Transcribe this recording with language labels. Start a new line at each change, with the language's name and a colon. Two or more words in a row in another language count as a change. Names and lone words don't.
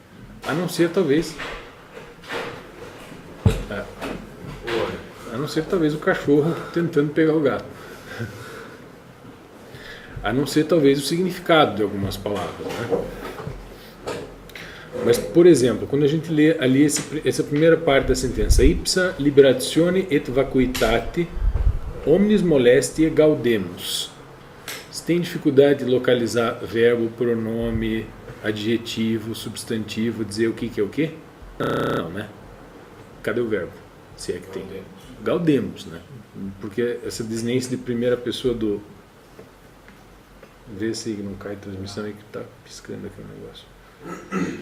Portuguese: A não ser talvez o cachorro tentando pegar o gato. A não ser talvez o significado de algumas palavras, né? Mas, por exemplo, quando a gente lê ali essa primeira parte da sentença,
Latin: ipsa liberatione et vacuitate omnis molestiae gaudemus.
Portuguese: Você tem dificuldade de localizar verbo, pronome, adjetivo, substantivo, dizer o que é o quê? Não, né? Cadê o verbo? Se é que tem. Gaudemus, né? Porque essa desinência de primeira pessoa do... Vê se não cai a transmissão aí que está piscando aqui o negócio.